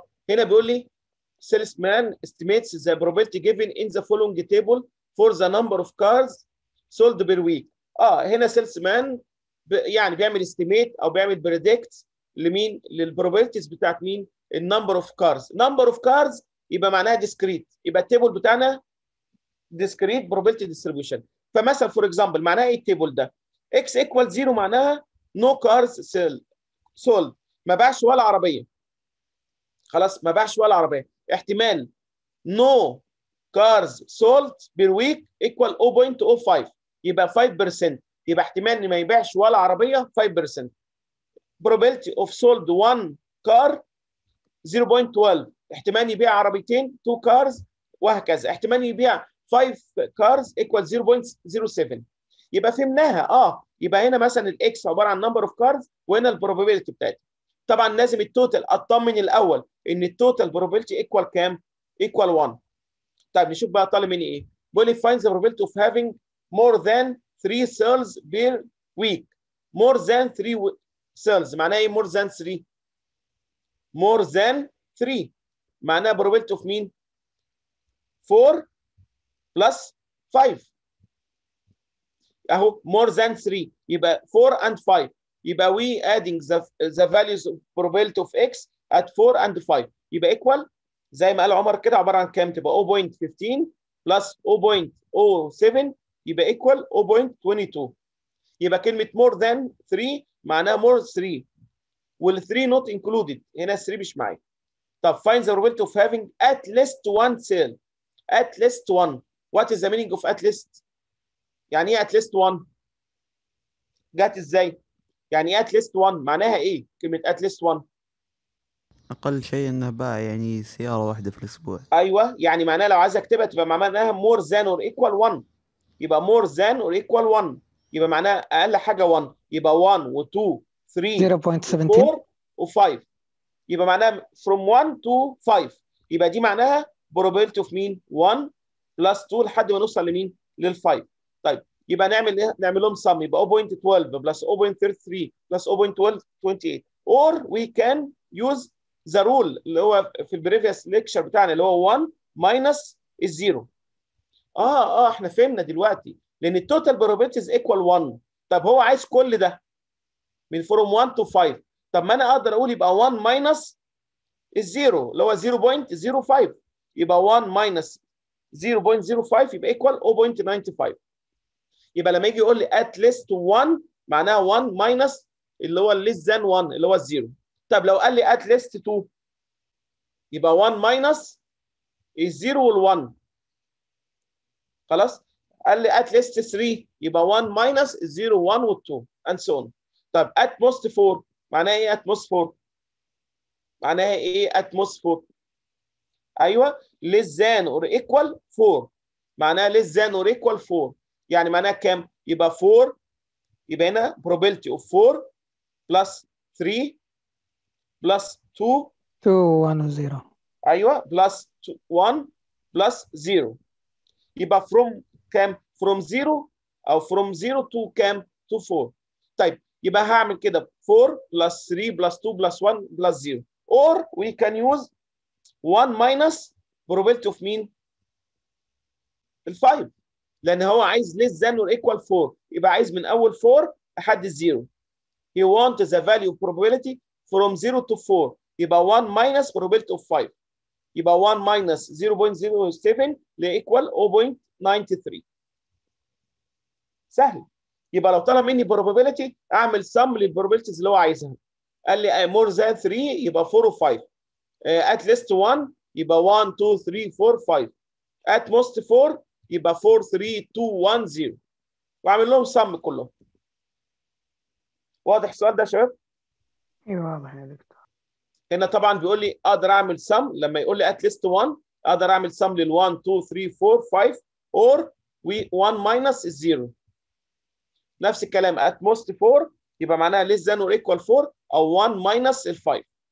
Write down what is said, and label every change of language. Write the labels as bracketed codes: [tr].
[ar] هنا بيقول لي [en] salesman estimates the probability given in the following table for the number of cars sold per week. [ar] هنا salesman يعني بيعمل estimate او بيعمل predict لمين؟ للبروبابيلتيز بتاعت مين؟ النمبر اوف كارز. نمبر اوف كارز يبقى معناها discrete، يبقى التيبل بتاعنا discrete probability distribution. فمثلا فور اكزامبل معناها ايه التيبل ده؟ x equal 0 معناها no cars sold، ما باعش ولا عربيه. خلاص ما باعش ولا عربيه. [en] احتمال no cars sold per week equal 0.05 [ar] يبقى 5%. يبقى احتمال ان ما يبيعش ولا عربيه 5%. [en] probability of sold one car 0.12. [ar] احتمال يبيع عربيتين 2 cars وهكذا. احتمال يبيع 5 cars equal 0.07. يبقى فهمناها. يبقى هنا مثلا الاكس عباره عن number of cars وهنا البروبابيلتي بتاعتها. طبعا لازم التوتال اطمن الاول ان التوتال probability equal كام؟ equal 1. طيب نشوف بقى طالب مني ايه؟ بيقول لي [en] find the probability of having more than 3 sales per week. more than 3 sales معناها ايه more than 3؟ more than 3 معناها probability of مين؟ 4 plus 5 اهو more than 3 يبقى 4 and 5. يبقى we adding the values of probability of x at 4 and 5 يبقى equal زي ما قال عمر كده عباره عن كام؟ تبقى 0.15 plus 0.07 يبقى equal 0.22. [ar] يبقى كلمه more than 3 معناها more 3 وال 3 not included، هنا 3 مش معايا. [en] طب find the probability of having at least one cell. At least one. What is the meaning of at least؟ [ar] يعني ايه at least one؟ جت ازاي؟ [en] يعني ايه at least one؟ معناها ايه كلمة at least one؟ [ar] أقل شيء إنه باع يعني سيارة واحدة في الأسبوع. ايوه، يعني معناها لو عايز اكتبها تبقى معناها more than or equal 1. [en] يبقى more than or equal 1. [ar] يبقى معناها اقل حاجة 1. يبقى 1 و2 3 0.17. و4 و5. يبقى معناها from 1 to 5. يبقى دي معناها probability of مين؟ 1 plus 2 لحد ما نوصل لمين؟ لل5. طيب يبقى نعمل ايه؟ نعمل لهم sum. [en] يبقى 0.12 plus 0.33 plus 0.1228. or we can use the rule [ar] اللي هو في البريفيوس ليكشر بتاعنا اللي هو 1 minus الزيرو. احنا فهمنا دلوقتي لان التوتال probabilities equal 1. طب هو عايز كل ده من from 1 to 5. طب ما انا اقدر اقول يبقى 1 minus الزيرو اللي هو 0.05. يبقى 1 minus 0.05 يبقى equal 0.95. يبقى لما يجي يقول لي at least 1 معناها 1 minus اللي هو less than 1 اللي هو الزيرو. طب لو قال لي at least 2 يبقى 1 minus الزيرو وال1. خلاص. قال لي at least 3 يبقى 1 minus الزيرو 1 وال2 and so on. [en] طب at most 4 معناها ايه at most 4؟ معناها ايه at most 4؟ ايوه less than or equal 4. معناها less than or equal 4. [ar] يعني معناها كام؟ يبقى 4. [en] يبقى هنا probability of 4 plus 3 plus 2 [ar] 2 1 و 0. ايوه plus 1 plus 0. يبقى from كام؟ from 0 او from 0 to كام؟ to 4. طيب يبقى هعمل كده 4 plus 3 plus 2 plus 1 plus 0. [en] or we can use 1 minus probability of [ar] مين؟ [en] ال5. [ar] لان هو عايز less than or equal 4. يبقى عايز من اول 4 لحد الزيرو. [en] he wants the value of probability from 0 to 4. [ar] يبقى 1 minus probability of 5. [en] يبقى 1 minus 0.07 equal 0.93. [ar] سهل. يبقى لو طلب مني probability اعمل sum للprobabilities اللي هو عايزها. قال لي more than 3 يبقى 4 و 5. [en] at least 1 يبقى 1 2 3 4 5. at most 4 يبقى 4 3 2 1 0. [ar] واعمل لهم sum كلهم. واضح السؤال ده يا شباب؟ ايوه واضح يا دكتور. هنا طبعا بيقول لي اقدر اعمل sum لما يقول لي at least 1 اقدر اعمل sum لل 1 2 3 4 5 or 1 minus 0. نفس الكلام at most 4 يبقى معناها less than or equal 4 او 1 minus ال 5.